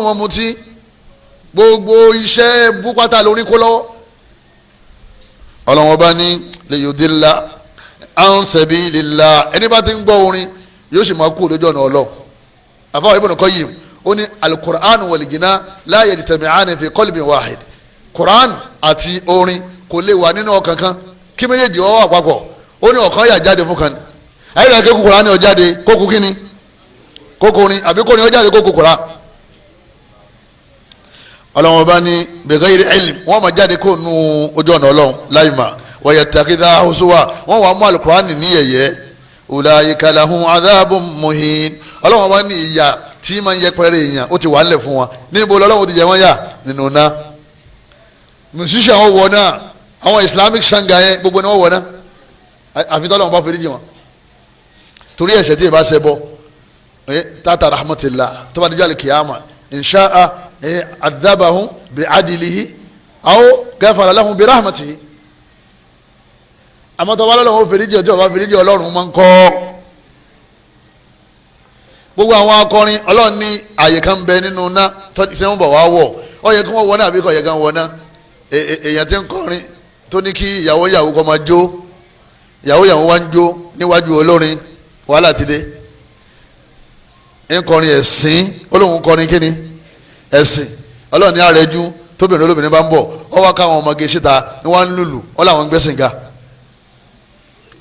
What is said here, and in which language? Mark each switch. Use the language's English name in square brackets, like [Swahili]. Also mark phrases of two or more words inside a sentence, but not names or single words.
[Yoruba] máa mutí gbogbo iṣẹ́ búpátá lórí kó lọ́wọ́ ọlọ́wọ́n bá ní [Arabic] ليضل عن سبيل الله [Yoruba] ẹni bá ti ń gbọ́ orin yóò sì máa kú òdodo ọ̀nà ọlọ́ àfáwọn Ibn Qayyim ó ní [Arabic] القرآن والغناء لا يجتمعان في قلب واحد [Yoruba] kur'an àti orin kò lè wà nínú ọkàn kan kí méjèèjì ọwọ́ àpapọ̀ ó ní ọ̀kan yà jáde fún kan ayé ìlànà kéku kur'an ni ó jáde kókó kíni kókó orin àbí kóni ó jáde kókó kur'an ọlọ́wọ́n bá ní [Arabic] بغير علم [Yoruba] wọ́n máa jáde kó nu ojú ọ̀nà ọlọ́run láì mà wa [Arabic] يتخذها هزوا [Yoruba] wọ́n wà mú alukur'an ní yẹ̀yẹ́ ulaika [Arabic] لهم عذاب مهين [Yoruba] ọlọ́wọ́n bá ní ìyà tí máa ń yẹpẹrẹ èèyàn ó ti wà nílẹ̀ fún wọn níbo lọ́wọ́ ti jẹ wọ́n yà nínú ná musician wọn wọ̀ náà àwọn islamic sanga yẹn gbogbo ni wọ́n wọ̀ náà àfi tọ́lọ́wọ́n bá fèrè jì wọn torí ẹ̀ṣẹ̀ tí ì bá ṣẹ bọ́ tata rahmatillah tó bá dijọ́ alikiyama [Arabic] إن شاء عذبهم بعدله أو غفر لهم برحمته [Yoruba] àmọ́ tọ́ba lọ́wọ́ fèrèjì ọtí ọba fèrèjì ọlọ́run máa ń kọ́ gbogbo àwọn akọrin ọlọ́run ní àyè kan bẹ nínú ná tí wọ́n bọ̀ wá wọ̀ ọ yẹ kí wọ́n wọ náà àbí kò yẹ kí wọ́n wọ náà èèyàn tí ń kọrin tó ní kí ìyàwó kọ́ máa jó ìyàwó wá ń jó níwájú olórin wàhálà ti dé ń kọrin ẹ̀sìn olóhùn kọrin kíni ẹ̀sìn ọlọ́run ní àrẹ́jú tóbìnrin olóbìnrin bá ń bọ̀ ọ wá káwọn ọmọge síta ní wọ́n ń lùlù ọ làwọn ń gbẹ́sìn ga ó